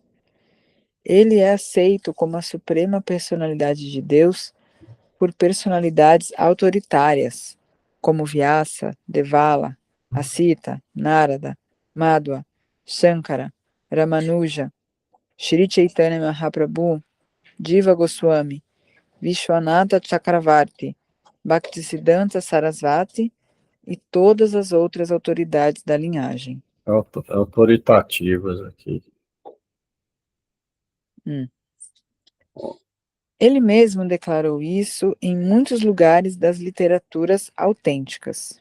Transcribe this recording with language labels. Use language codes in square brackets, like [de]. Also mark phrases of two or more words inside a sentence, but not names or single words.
[pt] Ele é aceito como a suprema personalidade de Deus por personalidades autoritárias, como Vyasa, Devala, Asita, Narada, Madhva, Shankara, Ramanuja, Shri Chaitanya Mahaprabhu, Jiva Goswami, Vishwanatha Chakravarti, Bhaktisiddhanta Sarasvati e todas as outras autoridades da linhagem. Autoritativas aqui. Ele mesmo declarou isso em muitos lugares das literaturas autênticas.